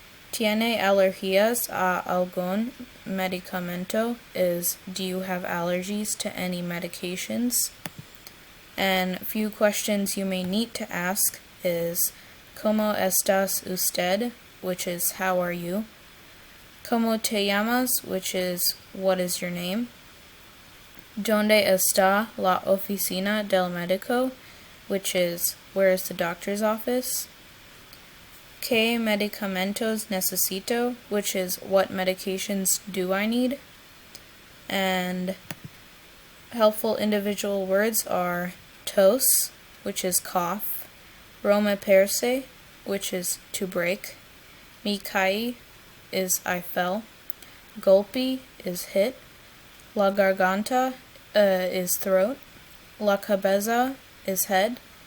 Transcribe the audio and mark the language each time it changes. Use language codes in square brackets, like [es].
[es] ¿Tiene alergias a algún medicamento? [en] Is do you have allergies to any medications? And a few questions you may need to ask is [es] ¿Cómo estás usted? [en] Which is how are you? [es] ¿Cómo te llamas? [en] Which is what is your name? [es] ¿Dónde está la oficina del médico? [en] Which is where is the doctor's office? [es] ¿Qué medicamentos necesito? [en] Which is what medications do I need? And helpful individual words are tos, which is cough, romperse, which is to break, me caí is I fell, golpe is hit, la garganta is throat, la cabeza is head,